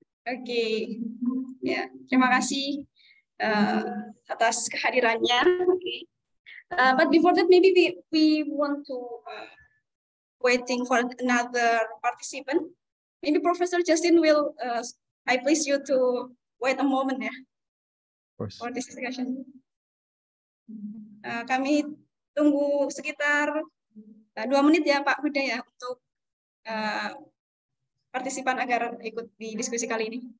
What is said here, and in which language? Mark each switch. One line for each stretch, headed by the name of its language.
Indonesian: Oke, ya, terima kasih atas kehadirannya. Oke.
English: But before that, maybe we want to waiting for another participant. Maybe Professor Justin will. I please you to wait a moment ya. For this discussion.
Indonesian: Kami tunggu sekitar 2 menit ya Pak Huda ya untuk partisipan agar ikut di diskusi kali ini.